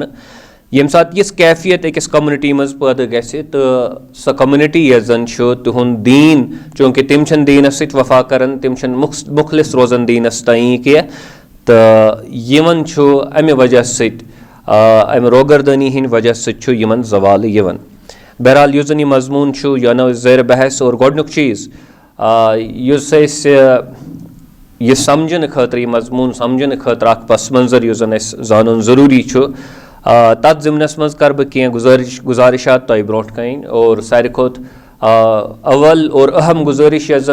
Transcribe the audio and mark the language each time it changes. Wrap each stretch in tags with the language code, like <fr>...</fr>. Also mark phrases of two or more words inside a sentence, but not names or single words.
<ks>यम सात यस कैफियत अकिस कम्युनिटी मज पैदा गसे तो सह कम्युनिटी यह जन तुहद दीन चूँकि तिम दीनस सत वफा करन तिम मुखलिस रोजन दीनस तई कह तो यमन अमि वजह सत अमि रोगरदानी हिंद वजह सत यमन ज़वाल यवन। बहरहाल युस जन यह मजमून यह नो ज़ेर बहस और गोडनुक चीज़ युस यह समझन खतर यह मजमून समझन खतर अख पस मंजर युस जन जान ज़रूरी तथ ज़िमनस मज कर बह कह गुजारिशात तय ब्रोट कन और सारे खोत अवल और अहम गुजारिश यह</ks>